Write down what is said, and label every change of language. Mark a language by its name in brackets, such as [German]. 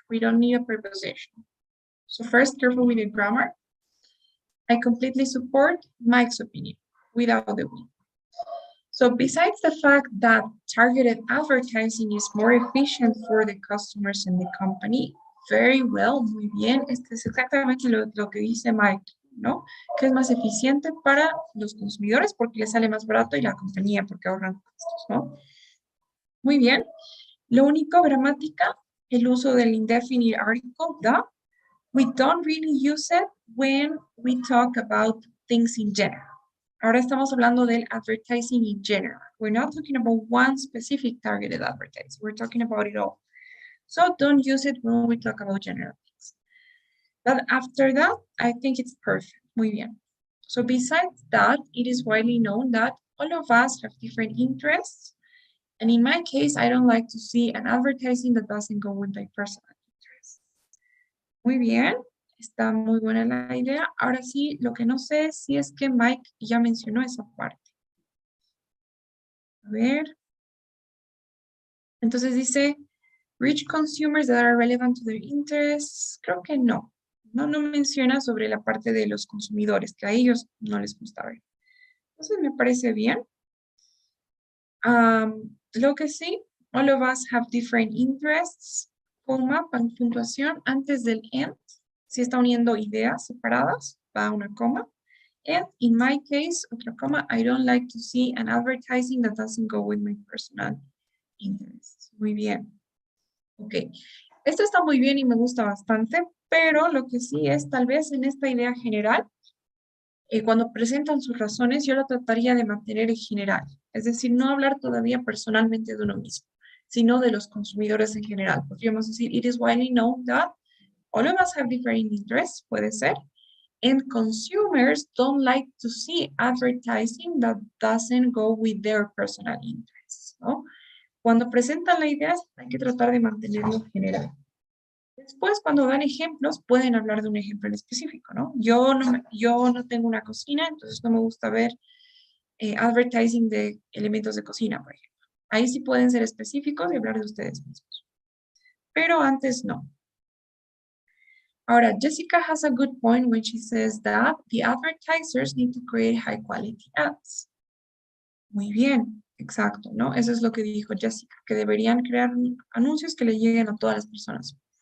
[English] We don't need a preposition. So first, careful with the grammar. I completely support Mike's opinion without the we. So besides the fact that targeted advertising is more efficient for the customers and the company, very well, [Spanish] muy bien. Este es exactamente lo que dice Mike, ¿no? Que es más eficiente para los consumidores porque les sale más barato y la compañía porque ahorran costos, ¿no? Muy bien. Lo único, gramática, el uso del indefinite article, the. [English] We don't really use it when we talk about things in general. [Spanish] Ahora estamos hablando del [English] advertising in general. We're not talking about one specific targeted advertising. We're talking about it all. So don't use it when we talk about general things. But after that, I think it's perfect. [Spanish] Muy bien. [English] So besides that, it is widely known that all of us have different interests. And in my case, I don't like to see an advertising that doesn't go with my personal interests. [Spanish] Muy bien. Está muy buena la idea. Ahora sí, lo que no sé si es que Mike ya mencionó esa parte. A ver. Entonces dice, [English] reach consumers that are relevant to their interests. [Spanish] Creo que no. No menciona sobre la parte de los consumidores, que a ellos no les gusta ver. Entonces me parece bien. Lo que sí, [English] all of us have different interests, [Spanish] coma, puntuación antes del and. Si está uniendo ideas separadas, va una coma. [English] And in my case, [Spanish] otra coma, [English] I don't like to see an advertising that doesn't go with my personal interests. [Spanish] Muy bien. Ok. Esto está muy bien y me gusta bastante, pero lo que sí es tal vez en esta idea general, Cuando presentan sus razones, yo lo trataría de mantener en general. Es decir, no hablar todavía personalmente de uno mismo, sino de los consumidores en general. Podríamos decir, [English] it is widely known that all of us have different interests, [Spanish] puede ser, [English] and consumers don't like to see advertising that doesn't go with their personal interests, ¿no? [Spanish] Cuando presentan la idea, hay que tratar de mantenerlo en general. Después, cuando dan ejemplos, pueden hablar de un ejemplo en específico, ¿no? Yo no tengo una cocina, entonces no me gusta ver advertising de elementos de cocina, por ejemplo. Ahí sí pueden ser específicos y hablar de ustedes mismos. Pero antes no. [English] Ahora, Jessica has a good point when she says that the advertisers need to create high quality ads. [Spanish] Muy bien, exacto, ¿no? Eso es lo que dijo Jessica, que deberían crear anuncios que le lleguen a todas las personas.